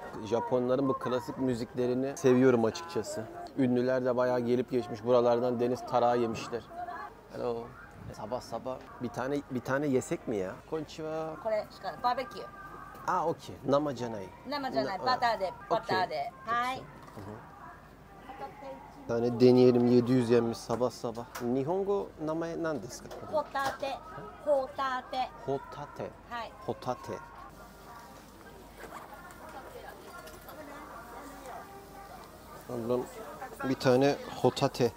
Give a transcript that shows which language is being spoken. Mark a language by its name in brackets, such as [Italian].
[Turkish] Japonların bu klasik müziklerini seviyorum açıkçası. Ünlüler de bayağı gelip geçmiş. Buralardan deniz tarağı yemişler. Hello. Sabah sabah bir tane yesek mi ya? [Japanese] Konnichiwa. これしかバーベキュー Okey. Nama janai. 生じゃないバターではい [Turkish] Bir tane deneyelim 700 yenmiş sabah sabah. [Japanese] Nihongo namae nan desu ka? ホタテホタテ Hotate. はい Hotate. [Turkish] Ablam bir tane hotate.